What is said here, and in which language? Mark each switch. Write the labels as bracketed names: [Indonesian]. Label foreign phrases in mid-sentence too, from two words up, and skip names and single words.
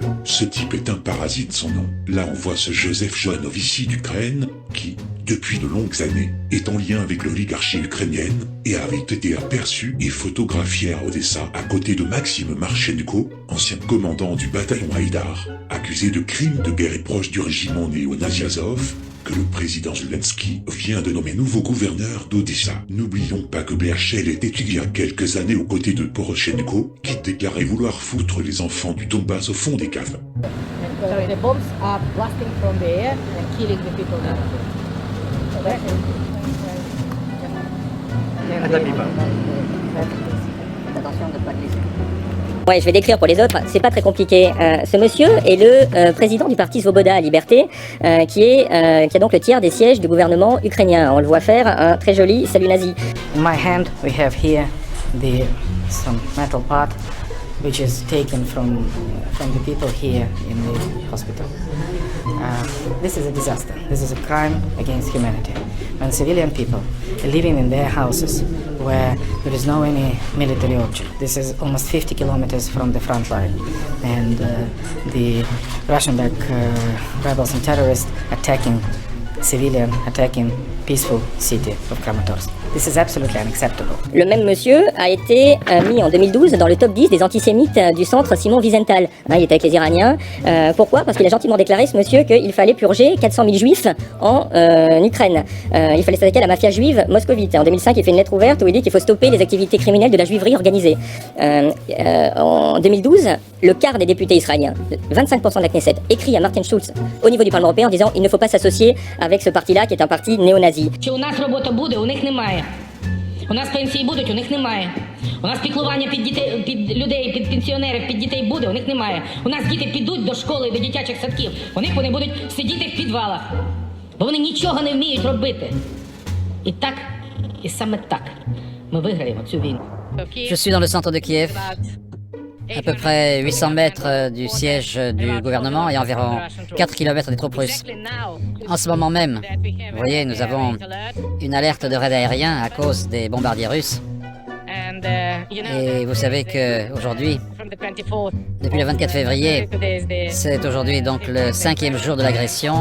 [French] Ce type est un parasite sans nom. Là on voit ce Joseph Joanovici d'Ukraine qui, depuis de longues années, est en lien avec l'oligarchie ukrainienne et avait été aperçu et photographié à Odessa à côté de Maxime Marchenko, ancien commandant du bataillon Haïdar, accusé de crimes de guerre et proche du régiment néo-nazi Azov, que le président Zelensky vient de nommer nouveau gouverneur d'Odessa. N'oublions pas que BHL était il y a quelques années aux côtés de Poroshenko, qui déclarait vouloir foutre les enfants du Donbass au fond des caves. [English] The bombs are blasting from the air and killing the people there. [French] Ouais, je vais décrire pour les autres, c'est pas très compliqué. Ce monsieur est le président du parti Svoboda à Liberté, qui a donc le tiers des sièges du gouvernement ukrainien. On le voit faire un très joli salut nazi. [English] In my hand we have here some metal pot which is taken from the people here in the hospital. This is a disaster. This is a crime against humanity. When civilian people are living in their houses where there is no any military object. This is almost 50 kilometers from the front line. And the Russian-backed rebels and terrorists attacking peaceful city of Kramatorsk. This is absolutely unacceptable. [French] Le même monsieur a été mis en 2012 dans le top 10 des antisémites du centre Simon Wiesenthal. Il était avec les Iraniens. Pourquoi? Parce qu'il a gentiment déclaré, ce monsieur, qu'il fallait purger 400 000 juifs en Ukraine. Il fallait s'attaquer à la mafia juive moscovite. En 2005, il fait une lettre ouverte où il dit qu'il faut stopper les activités criminelles de la juiverie organisée. En 2012, le quart des députés israéliens, 25% de la Knesset, écrit à Martin Schulz au niveau du Parlement européen en disant il ne faut pas s'associer avec ce parti-là qui est un parti néo-nazi. [Ukrainian] Чи у нас робота буде, у них немає. У нас пенсії будуть, у них немає. У нас піклування під дітей, під людей, під пенсіонерів, під дітей буде, у них немає. У нас діти підуть до школи, до дитячих садків, у них вони будуть сидіти в підвалах. Бо вони нічого не вміють робити. І так, і саме так ми виграємо цю війну. [French] Je suis dans le centre de Kiev, à peu près 800 mètres du siège du gouvernement et environ 4 km des troupes russes. En ce moment même, vous voyez, nous avons une alerte de raid aérien à cause des bombardiers russes. Et vous savez qu'aujourd'hui, depuis le 24 février, c'est aujourd'hui donc le 5e jour de l'agression.